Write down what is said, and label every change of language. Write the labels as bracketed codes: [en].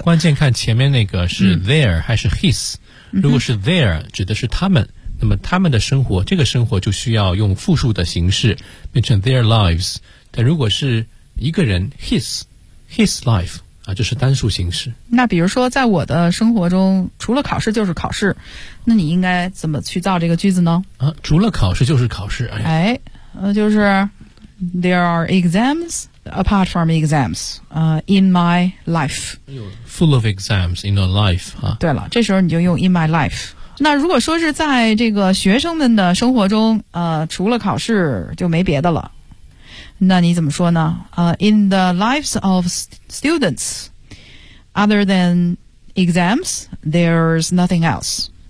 [zh] 关键看前面那个是 their、还是 his。如果是 there 指的是他们，那么他们的生活，这个生活就需要用复数的形式变成 their lives。但如果是一个人 his life 啊，就是单数形式。那比如说在我的生活中除了考试就是考试，那你应该怎么去造这个句子呢？啊，除了考试就是考试。就是 [en] there are exams apart from exams in my life。 Full of exams in your life、 [zh] 对了，这时候你就用 [en] in my life。 [zh] 那如果说是在这个学生们的生活中除了考试就没别的了，那你怎么说呢？ [en] in the lives of students other than exams there's nothing else。